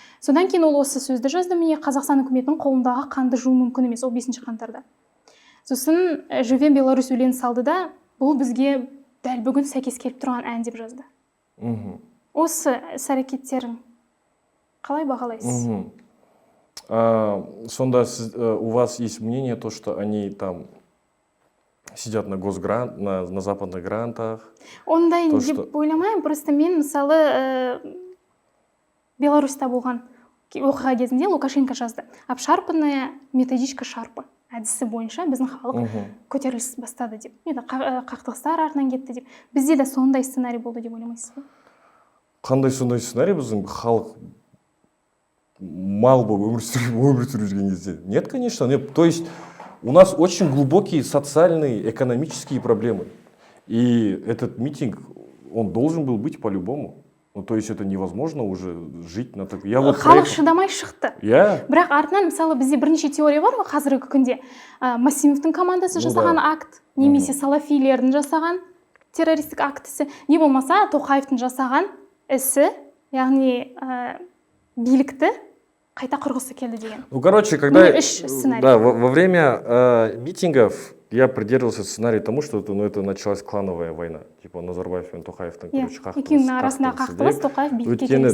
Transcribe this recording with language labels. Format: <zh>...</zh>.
<kk>Содан кейін ол осы сөзді жазды, міне Қазақстан үкіметінің қолындағы қанды жуу мүмкін емес, ол 5 қаңтарда. Сосын Живем Беларусь өлеңін салды да, бұл бізге дәл бүгін сәйкес келіп тұрған ән деп жазды. Осы іс-әрекеттерің қалай бағалайсыз?</kk> <ru>Сонда у вас есть мнение, то, что они там сидят на госгрант, на западных грантах?</ru> <kk>Ондай деп ойламаймын, просто мен мысалы Беларусьта болған оқиға кезінде Лукашенко жазды.</kk> <ru>Обшарпанная методичка</ru> <kk>шарпы әдісі бойынша біздің халық көтеріліс бастады деп. Қақтығыстар артынан кетті деп. Бізде де сондай сценарий болды деп ойламайсыз ба? Қандай сондай сценарий? Біздің халық мал болып өмір сүріп жүрген кезде?</kk> <ru>Нет, конечно. То есть у нас очень глубокие социальные, экономические проблемы. И этот митинг, он должен был быть по-любому. То есть это невозможно уже жить на такой...</ru> <kk>Халық шыдамай шықты. Бірақ артынан, мысалы, бізде бірнеше теория бар ғой қазіргі күнде. Масимовтың командасы жасаған акт, немесе салафилердің жасаған террористік актісі, не болмаса Тоқаевтың жасаған ісі, яғни билікті қайта құрғысы келді деген.</kk> <ru>Короче, когда во время митингов я придерживался сценарию тому, что это началась клановая война. Типа</ru> <kk>Назарбаев пен Тоқаевтың екеуінің арасында қақтығыс, Тоқаев билікке келді.</kk>